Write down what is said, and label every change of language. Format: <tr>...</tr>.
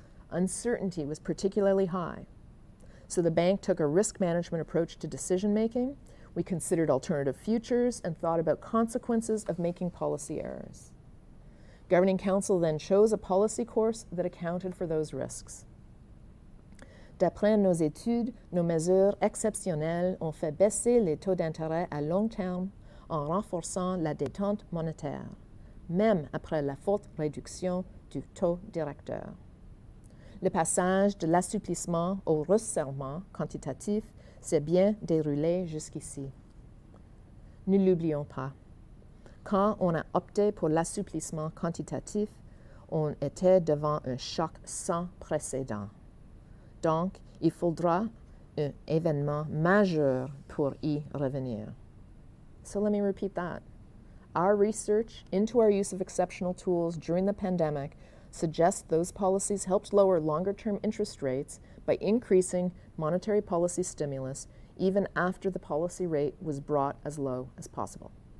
<en>Uncertainty was particularly high, so the bank took a risk management approach to decision-making. We considered alternative futures and thought about consequences of making policy errors. Governing Council then chose a policy course that accounted for those risks.</en> <fr>D'après nos études, nos mesures exceptionnelles ont fait baisser les taux d'intérêt à long terme en renforçant la détente monétaire, même après la forte réduction du taux directeur. Le passage de l'assouplissement au resserrement quantitatif s'est bien déroulé jusqu'ici. Ne l'oublions pas. Quand on a opté pour l'assouplissement quantitatif, on était devant un choc sans précédent. Donc, il faudra un événement majeur pour y revenir.</fr> <en>So let me repeat that. Our research into our use of exceptional tools during the pandemic suggests those policies helped lower longer-term interest rates by increasing monetary policy stimulus even after the policy rate was brought as low as possible.</en>